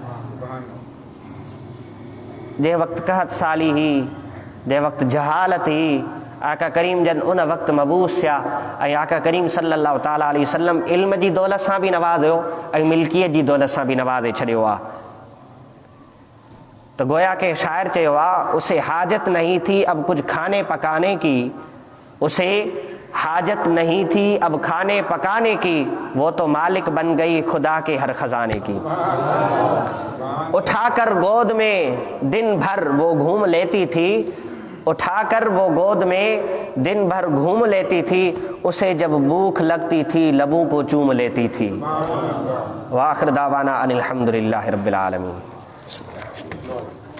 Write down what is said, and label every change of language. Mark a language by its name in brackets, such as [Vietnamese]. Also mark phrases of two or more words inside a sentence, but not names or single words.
[Sindhi] जंहिं वक़्तु कहत साली हुई, जंहिं वक़्तु जहालत हुई, आका करीम जन उन वक़्तु मबूस थिया ऐं आका करीम [Arabic] صلى الله تعالى عليه وسلم [Sindhi] इल्म जी दौलत सां बि नवाज़ियो ऐं मिल्कियत जी दौलत सां बि नवाज़े छॾियो आहे। तो गोया के शायर चयो आहे, [Urdu] اسے حاجت نہیں تھی اب کچھ کھانے پکانے کی، اسے حاجت نہیں تھی اب کھانے پکانے کی، وہ تو مالک بن گئی خدا کے ہر خزانے کی. اٹھا کر گود میں دن بھر وہ گھوم لیتی تھی، اٹھا کر وہ گود میں دن بھر گھوم لیتی تھی، اسے جب بھوک لگتی تھی لبوں کو چوم لیتی تھی. [Arabic] وآخر دعوانا أن الحمد لله رب العالمين.